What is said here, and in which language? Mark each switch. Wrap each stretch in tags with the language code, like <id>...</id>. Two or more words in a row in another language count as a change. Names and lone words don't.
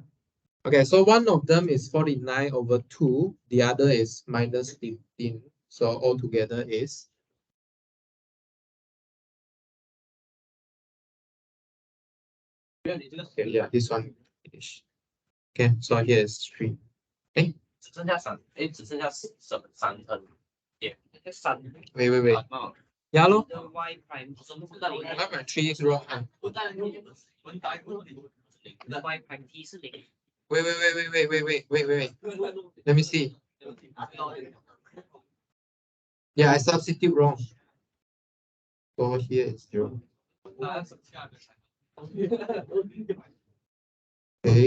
<en>Okay, so one of them is 49 over 2. The other is minus 15. So all together is okay, yeah, this one finish. Okay, so here is 3. Okay.</en> <zh>只剩下3，只剩下3分。3。</zh> <en>Wait. Yeah, lo. Y prime Number 3 is wrong. Y prime t 是0。 Wait. Let me see. Yeah, I substitute wrong. So here is 0. Okay.</en>